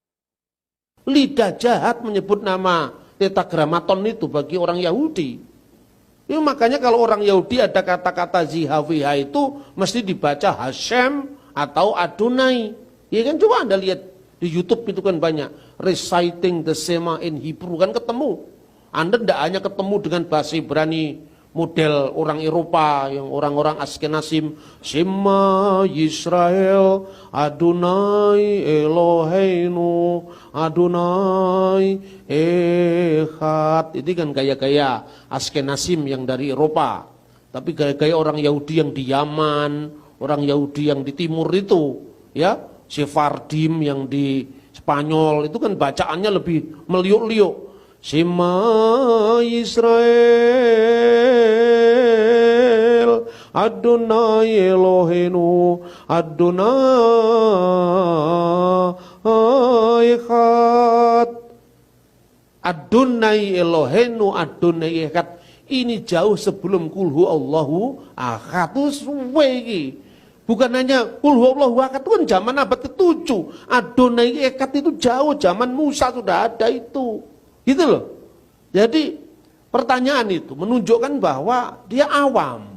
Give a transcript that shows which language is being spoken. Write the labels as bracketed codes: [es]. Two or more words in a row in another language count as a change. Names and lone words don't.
[id] Lidah jahat menyebut nama tetragrammaton itu bagi orang Yahudi. Ya, makanya kalau orang Yahudi ada kata-kata Zihaviha itu mesti dibaca Hashem atau Adonai. Ya kan coba Anda lihat di YouTube itu kan banyak [en] reciting the Shema in Hebrew [id] kan ketemu. Anda tidak hanya ketemu dengan bahasa Ibrani model orang Eropa yang orang-orang Askenazim, [he] שמע ישראל יהוה אלהינו יהוה אחד. [id] Itu kan gaya-gaya Askenazim yang dari Eropa. Tapi gaya-gaya orang Yahudi yang di Yaman, orang Yahudi yang di timur itu, ya, Sephardim yang di Spanyol itu kan bacaannya lebih meliuk-liuk. [he] שמע ישראל יהוה אלהינו יהוה אחד. יהוה אלהינו יהוה אחד [id] ini jauh sebelum [ar] قل هو الله أحد. [jv] Itu suwe iki. [id] Bukan hanya [ar] قل هو الله أحد, [id] itu kan zaman abad ke-7. [he] יהוה אחד [id] itu jauh, zaman Musa sudah ada itu. Gitu loh. Jadi pertanyaan itu menunjukkan bahwa dia awam.